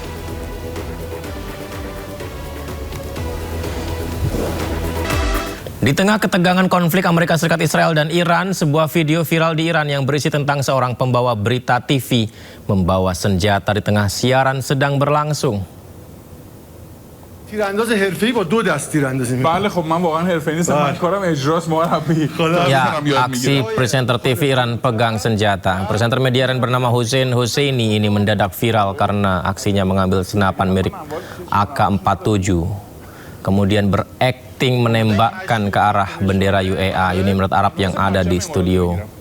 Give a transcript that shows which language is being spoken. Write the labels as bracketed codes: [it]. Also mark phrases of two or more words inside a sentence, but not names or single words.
[id] Di tengah ketegangan konflik Amerika Serikat, Israel, dan Iran, sebuah video viral di Iran yang berisi tentang seorang pembawa berita TV membawa senjata di tengah siaran sedang berlangsung. [fa] تیرانداز حرفه‌ای با 2 دست تیراندازی می‌کنه. بله خب من واقعا حرفه‌ای نیستم. من کارم اجراست مربی. [id] Ya, aksi presenter TV Iran pegang senjata. Presenter media Iran bernama Hussein Husseini ini mendadak viral karena aksinya mengambil senapan mirip AK-47. Kemudian berakting menembakkan ke arah bendera UEA, Uni Emirat Arab yang ada di studio.